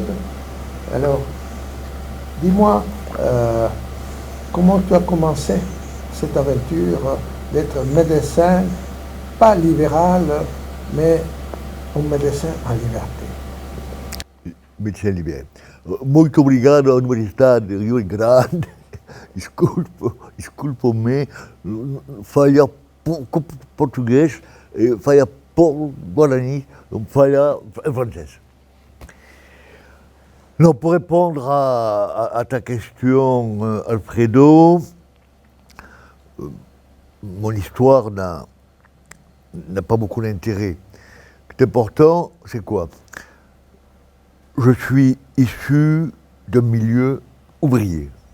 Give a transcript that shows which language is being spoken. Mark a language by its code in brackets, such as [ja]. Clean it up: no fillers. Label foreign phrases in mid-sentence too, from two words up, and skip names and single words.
[fr] Alors, dis-moi, comment tu as commencé cette aventure d'être médecin, pas libéral, mais un médecin en liberté? Médecin libéral. [pt] Muito obrigado à Universidade de Rio Grande. Desculpa-me, falha pouco português, falha pouco guarani, falha [fr] en français. Non, pour répondre à ta question, Alfredo, mon histoire n'a pas beaucoup d'intérêt. Ce qui est important, c'est quoi? Je suis issu d'un milieu ouvrier.